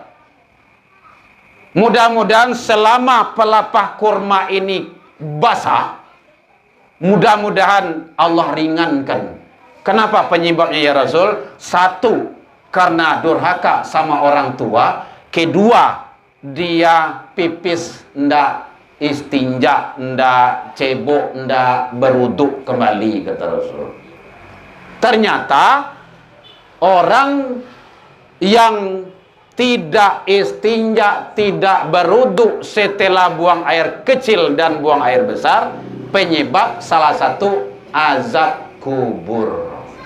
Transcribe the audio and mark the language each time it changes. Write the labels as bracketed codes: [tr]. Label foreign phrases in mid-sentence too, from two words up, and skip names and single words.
[id] Mudah-mudahan selama pelapah kurma ini basah, mudah-mudahan Allah ringankan. Kenapa penyebabnya ya Rasul? Satu, karena durhaka sama orang tua. Kedua, dia pipis ndak istinja, ndak cebok, ndak beruduk kembali, kata Rasul. Ternyata orang yang tidak istinja, tidak beruduk setelah buang air kecil dan buang air besar, penyebab salah satu azab kubur.